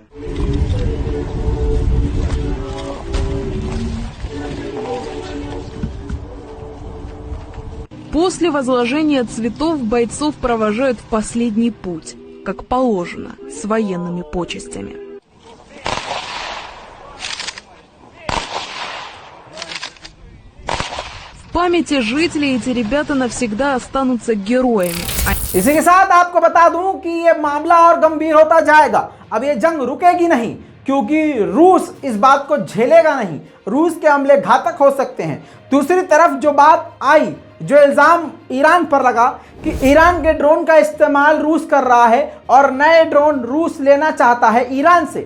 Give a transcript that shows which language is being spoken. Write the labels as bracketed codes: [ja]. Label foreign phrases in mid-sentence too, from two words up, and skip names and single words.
[ru] После возложения цветов бойцов провожают в последний путь, как положено, с военными почестями. В памяти жителей эти ребята навсегда останутся героями. [hi] इसी के साथ आपको बता दूं कि ये मामला और गंभीर होता जाएगा। अब ये जंग रुकेगी नहीं, क्योंकि रूस इस बात को झेलेगा नहीं। रूस के हमले घातक हो सकते हैं। दूसरी तरफ जो बात आई, जो इल्जाम ईरान पर लगा कि ईरान के ड्रोन का इस्तेमाल रूस कर रहा है और नए ड्रोन रूस लेना चाहता है ईरान से।